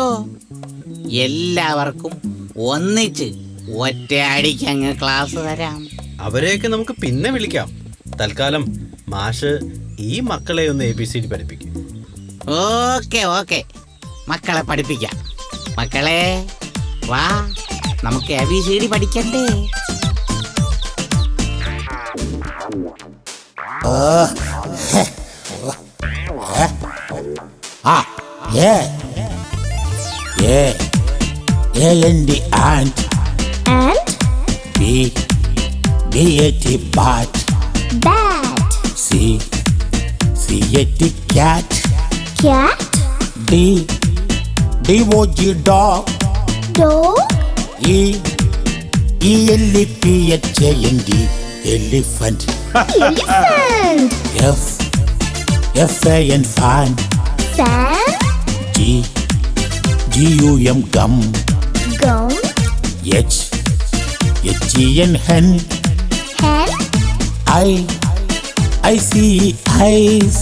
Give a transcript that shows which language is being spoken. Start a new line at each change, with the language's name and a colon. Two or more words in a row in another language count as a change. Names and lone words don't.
Malayalam: എല്ലാവർക്കും ഒന്നിച്ച് ഒറ്റയടിക്ക് അങ്ങ് ക്ലാസ് തരാം. അവരെയൊക്കെ നമുക്ക് പിന്നെ വിളിക്കാം. തൽക്കാലം മാഷ് ഈ മക്കളെ ഒന്ന് ABCD പഠിപ്പിക്കും. ഓക്കെ ഓക്കെ, മക്കളെ പഠിപ്പിക്കാം. മക്കളെ വാ, നമുക്ക് ABCD പഠിക്കണ്ടേ?
English: A&D ant. And B-A-T bat. bat. C-A-T cat. Cat. D-O-G dog. Dog. E-L-E-P-H-A-N-D elephant. Elephant. F-A-N fan. Fan. G-U-M gum. Gum. H-E-N hen. Hen. I-C-E-Eyes.